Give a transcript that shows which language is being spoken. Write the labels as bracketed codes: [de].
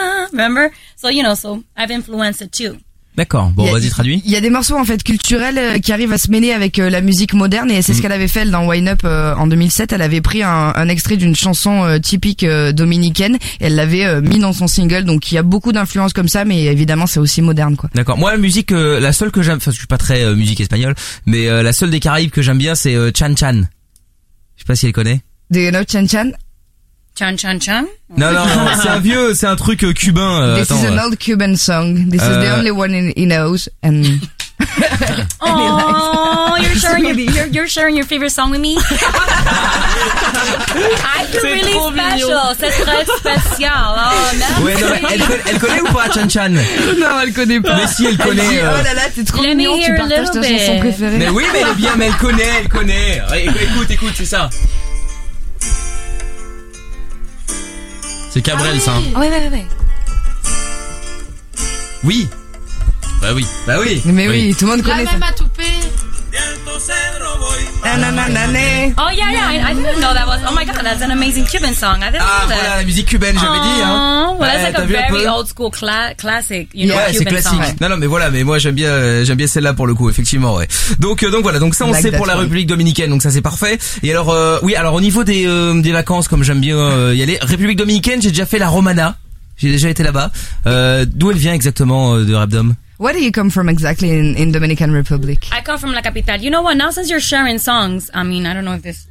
[en] Remember? So, you know, so I've influenced it too. [fr] D'accord. Bon, vas-y, traduis. Il y a des morceaux, en fait, culturels qui arrivent à se mêler avec la musique moderne. Et c'est ce qu'elle avait fait, elle, dans Wind Up en 2007. Elle avait pris un extrait d'une chanson typique dominicaine. Et elle l'avait mis dans son single. Donc, il y a beaucoup d'influences comme ça. Mais évidemment, c'est aussi moderne, quoi. D'accord. Moi, la musique, la seule que j'aime... Enfin, je suis pas très musique espagnole. Mais la seule des Caraïbes que j'aime bien, c'est Chan Chan. Je sais pas si elle connaît. [en] Do you know Chan Chan? Chan chan chan. [fr] Non, c'est un vieux, c'est un truc cubain. [en] This is an old Cuban song. This is the only one he knows. And oh, you're sharing your favorite song with me. I feel really special. [fr] C'est très spécial. Oh, ouais, elle connaît ou pas Chan Chan? Non, elle connaît pas. Mais si, elle connaît. Oh là là, t'es trop mignon. Tu partages ta chanson préférée. Mais oui, mais elle est bien, mais elle connaît. Écoute, c'est ça. C'est Cabrel, ça. Oui. Bah oui. Mais oui, tout le monde connaît ça. La même à toupé. [en] I didn't know that was an amazing Cuban song. [fr] Voilà, la musique cubaine, j'avais dit. [en] Well, that's like a very old school classic. You know, [fr] ouais, [en] Cuban [fr] c'est classique. [en] Song. [fr] Non, mais voilà, mais moi j'aime bien celle-là pour le coup, effectivement. Ouais. Donc voilà, donc ça on like sait pour la République dominicaine, donc ça c'est parfait. Et alors oui, alors au niveau des vacances, comme j'aime bien y aller, République dominicaine, j'ai déjà fait la Romana. J'ai déjà été là-bas. D'où elle vient exactement de Rabdom? [en] Where do you come from exactly in Dominican Republic? I come from La Capital. You know what? Now since you're sharing songs, I mean, I don't know if this...